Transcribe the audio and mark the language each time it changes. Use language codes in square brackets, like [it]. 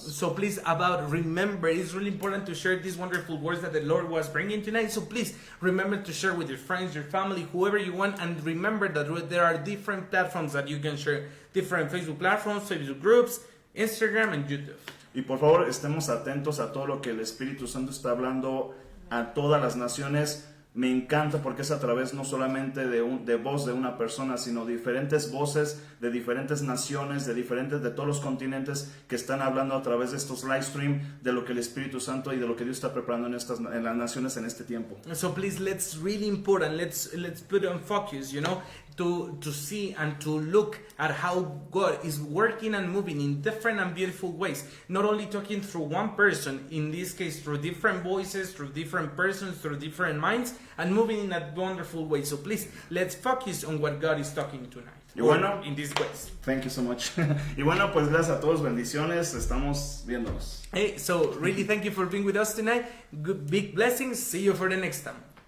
[en] So please, remember, it's really important to share these wonderful words that the Lord was bringing tonight. So please remember to share with your friends, your family, whoever you want. And remember that there are different platforms that you can share. Different Facebook platforms, Facebook groups, Instagram, and YouTube. [es] Y por favor, estemos atentos a todo lo que el Espíritu Santo está hablando a todas las naciones. Me encanta porque es a través no solamente de voz de una persona, sino diferentes voces de diferentes naciones, de todos los continentes que están hablando a través de estos live stream de lo que el Espíritu Santo y de lo que Dios está preparando en las naciones en este tiempo. [en] So please, let's really important. Let's put on focus, to see and to look at how God is working and moving in different and beautiful ways. Not only talking through one person, in this case through different voices, through different persons, through different minds, and moving in a wonderful way. So please, let's focus on what God is talking tonight. [es] Y bueno, [en] in these ways. Thank you so much. [es] Y bueno, pues gracias a todos, bendiciones, estamos viéndonos. [en] Hey, so really thank you for being with us tonight. Good, big blessings. See you for the next time.